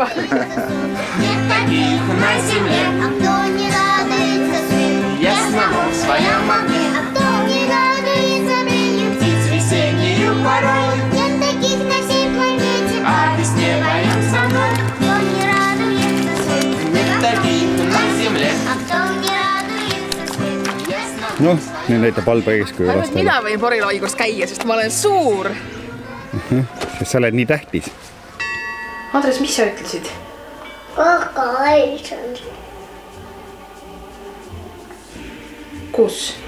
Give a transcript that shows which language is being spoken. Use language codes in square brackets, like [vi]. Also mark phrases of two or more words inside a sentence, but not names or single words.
[ru] Нет таких на земле, а кто не радуется свету ясному в своем огне, а кто не радуется пению птиц весеннюю порой. Нет таких на всей планете, а весне поем со мной. Кто не радуется свету, нет таких на земле, а кто не радуется свету ясному. [et] Noh, nüüd näitab halba eeskuju Ainult lastele. mina võin poriloigus käia, sest ma olen suur. Sest sa oled nii tähtis. Andres, mis sa ütlesid? Kaka Aison. Kus?